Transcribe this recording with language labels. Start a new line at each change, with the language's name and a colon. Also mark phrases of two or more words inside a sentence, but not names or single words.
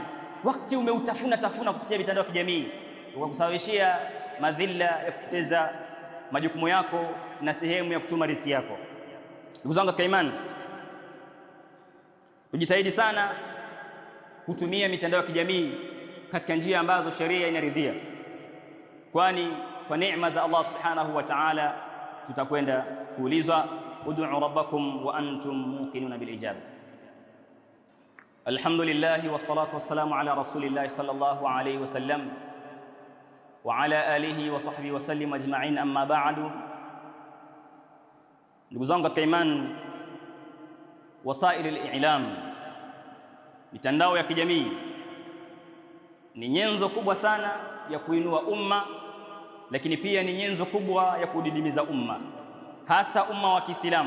Swahili: Wakati umeutafuna kupitia mitandao ya kijamii, ukakusababishia madhila ya kupoteza majukumu yako na sehemu ya kuchuma riziki yako. Ndugu zangu katika imani, tujitahidi sana kutumia mitandao ya kijamii katika njia ambazo sheria inaridhia, kwani kwa neema za Allah
Arabic: سبحانه وتعالى
Swahili: tutakwenda kuulizwa,
Arabic: ادعوا ربكم وأنتم موقنون بالإجابة. الحمد لله والصلاة والسلام على رسول الله صلى الله عليه وسلم وعلى آله وصحبه وسلم أجمعين، أما بعد.
Swahili: Ndugu zangu katika imani,
Arabic: وسائل الإعلام,
Swahili: mitandao ya kijamii ni nyenzo kubwa sana ya kuinua umma, lakini pia ni nyenzo kubwa ya kudidimiza umma, hasa umma wa Kiislamu.